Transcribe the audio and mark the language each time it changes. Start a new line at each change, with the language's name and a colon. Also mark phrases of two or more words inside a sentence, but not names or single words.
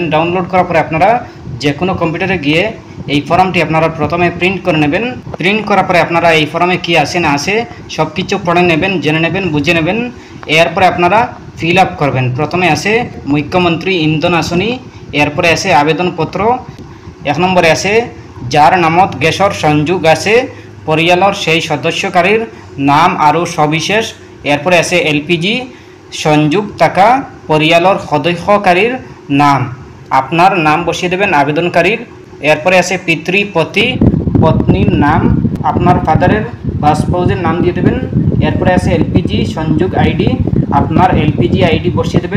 Bangla: ডাউনলোড করার পরে আপনারা যে কোনো কম্পিউটারে গিয়ে এই ফর্মটি আপনারা প্রথমে প্রিন্ট করে নেবেন। প্রিন্ট করার পরে আপনারা এই ফর্মে কী আসে না আসে সব কিছু পড়ে নেবেন, জেনে নেবেন, বুঝে নেবেন। এরপরে আপনারা
English: fill up
Bangla: করবেন। প্রথমে আসে মুখ্যমন্ত্রী ইন্ধন আসনি, এরপরে আসে আবেদনপত্র, 1 নম্বরে আসে
Assamese: যার নামত গেছৰ সংযোগ আছে পৰিয়ালৰ সেই সদস্যকারীর নাম আৰু সবিশেষ।
Bangla: এরপরে আসে
Assamese: এলপিজি সংযোগ থাকা পরিয়ালৰ সদস্যকারীর নাম,
Bangla: আপনার নাম বসিয়ে দেবেন আবেদনকারীর। এরপরে আসে পিতৃ পতি পত্নীর নাম, আপনার ফাদারের বা স্পাউসের নাম দিয়ে দেবেন। এরপরে আসে এলপিজি সংযোগ আইডি, আপনার এলপিজি আইডি বসিয়ে দেবেন।